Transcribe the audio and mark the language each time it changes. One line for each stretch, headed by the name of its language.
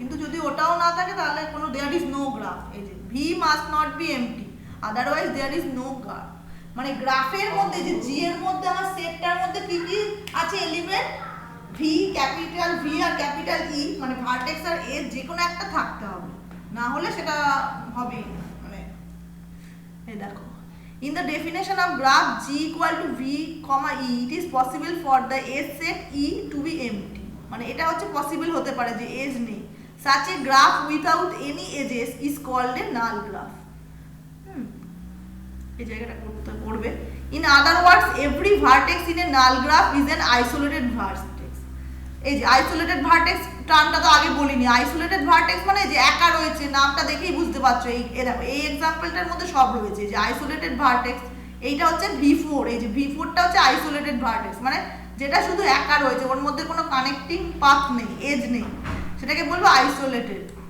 Bangla: কিন্তু যদি ওটাও না থাকে তাহলে কোনো
English: There is no graph.
Bangla: এই যে
English: We must not be empty, otherwise there is no graph.
Bangla: মানে গ্রাফের মধ্যে যে জি এর মধ্যে আমার সেটটার মধ্যে কি কি আছে এলিমেন্ট, ভি, ক্যাপিটাল ভি আর ক্যাপিটাল ই, মানে ভার্টেক্স আর এজ যে কোনো একটা থাকতে হবে, না হলে সেটা হবেই না। মানে এই দেখো,
English: in the definition of graph G equal to V, E, it is possible for the edge set E to be empty,
Bangla: মানে এটা হচ্ছে পসিবল হতে পারে যে এজ নেই।
English: such a graph without any edges is called a null graph।
Bangla: এই জায়গাটা করতে পড়বে।
English: in other words every vertex in a null graph is an isolated vertex।
Bangla: এই যে আইসোলেটেড ভার্টেক্স টার্মটা তো আগে বলিনি। আইসোলেটেড ভার্টেক্স মানে যে একা রয়েছে, নামটা দেখেই বুঝতে পারছো। এই দেখো, এই এক্সাম্পলটার মধ্যে সব রয়েছে, যে আইসোলেটেড ভার্টেক্স। এইটা হচ্ছে V4, এই যে V4টা হচ্ছে আইসোলেটেড ভার্টেক্স, মানে যেটা শুধু একা রয়েছে, ওর মধ্যে কোনো কানেক্টিং পাথ নেই, এজ নেই, সেটাকে বলবো আইসোলেটেড।